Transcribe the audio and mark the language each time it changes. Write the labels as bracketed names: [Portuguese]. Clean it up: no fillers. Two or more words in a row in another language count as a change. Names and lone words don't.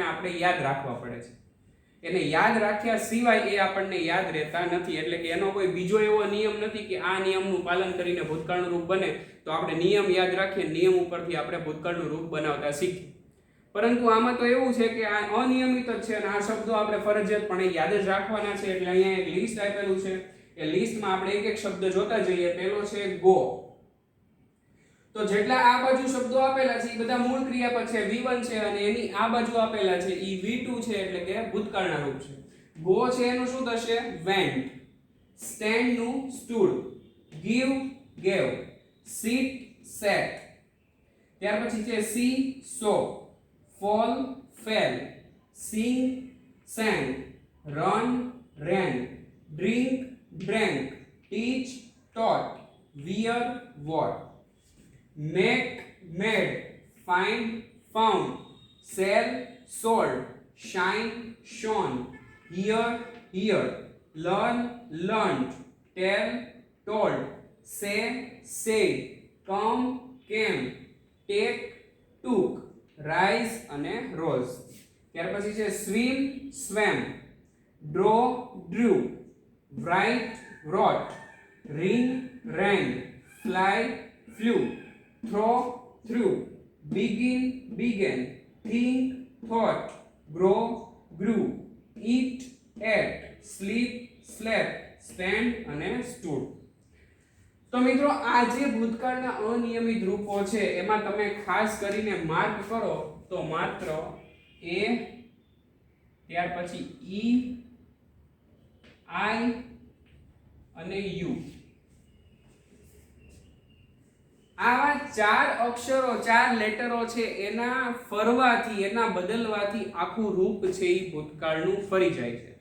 [Gujarati] આપણે યાદ રાખવા પડે છે એને યાદ રાખ્યા સિવાય એ આપણને યાદ રહેતા નથી એટલે કે એનો કોઈ બીજો એવો નિયમ નથી કે આ નિયમનું પાલન કરીને ભૂતકાળનું રૂપ બને તો આપણે નિયમ યાદ રાખીએ નિયમ ઉપરથી આપણે ભૂતકાળનું રૂપ બનાવતા શીખીએ પરંતુ આમાં તો એવું છે કે આ અનિયમિત જ છે અને આ શબ્દો આપણે ફરજિયાતપણે યાદ જ રાખવાના છે એટલે અહીંયા એક લિસ્ટ આપેલું છે એ લિસ્ટમાં આપણે એક એક શબ્દ જોતા જઈએ પહેલો છે ગો તો જેટલા આ બાજુ શબ્દો આપેલા છે એ બધા મૂળ ક્રિયાપદ છે V1 છે અને એની આ બાજુ આપેલા છે એ V2 છે એટલે કે ભૂતકાળના રૂપ છે ગો છે એનું શું થશે [English] went stand નું stood give gave sit sat [Gujarati] ત્યાર પછી છે [English] see saw fall fell sing sang run ran drink drank teach taught wear wore make made find found sell sold shine shone hear heard learn learned tell told say said come came take took રાઈઝ અને રોઝ. [Gujarati] ત્યાર પછી છે [English] swim, swam, draw, drew, write, wrote, ring, rang, fly, flew, throw, threw, begin, began, think, thought, grow, grew, eat, ate, sleep, slept, stand અને stood. [Gujarati] તો મિત્રો આ જે ભૂતકાળના અનિયમિત રૂપો છે એમાં તમે ખાસ કરીને માર્ક કરો તો માત્ર એ, ત્યાર પછી ઈ, આઈ અને યુ, આવા 4 અક્ષરો 4 લેટરો છે એના ફરવાથી એના બદલવાથી આખું રૂપ છે એ ભૂતકાળનું ફરી જાય છે.